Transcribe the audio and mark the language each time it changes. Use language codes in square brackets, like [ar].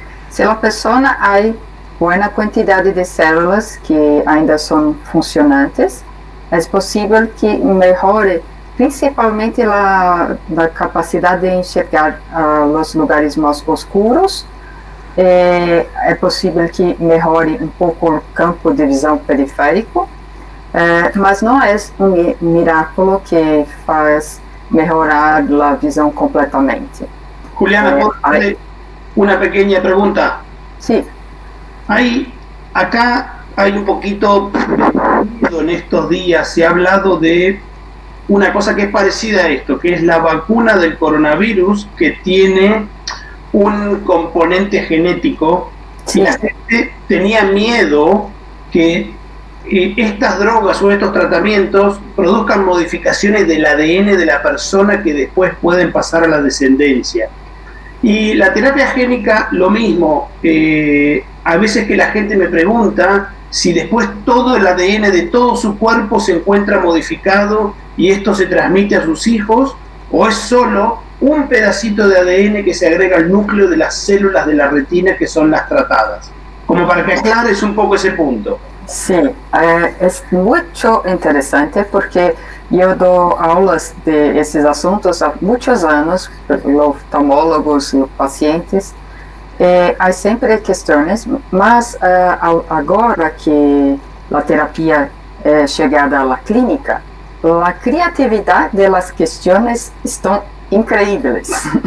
[pt] Se a pessoa há boa quantidade de células que ainda são funcionantes, é possível que melhore principalmente a capacidade de enxergar os lugares mais escuros. É possível que melhore um pouco o campo de visão periférico, mas não é um miraculo que faz melhorar a visão completamente. [es] Juliana, ¿puedo hacerle una pequeña pregunta? Sí. Acá hay un poquito en estos días, se ha hablado de una cosa que es parecida a esto, que es la vacuna del coronavirus, que tiene un componente genético, sí. Y la gente tenía miedo que estas drogas o estos tratamientos produzcan modificaciones del ADN de la persona que después pueden pasar a la descendencia. Y la terapia génica, lo mismo. A veces que la gente me pregunta si después todo el ADN de todo su cuerpo se encuentra modificado y esto se transmite a sus hijos, o es solo un pedacito de ADN que se agrega al núcleo de las células de la retina que son las tratadas. Como para que aclares un poco ese punto. [pt] Sí, es muito interessante porque eu dou aulas de esses assuntos há muitos anos, oftalmólogos e pacientes, há sempre questões, mas agora que a terapia é chegada à clínica, a criatividade das questões estão incríveis.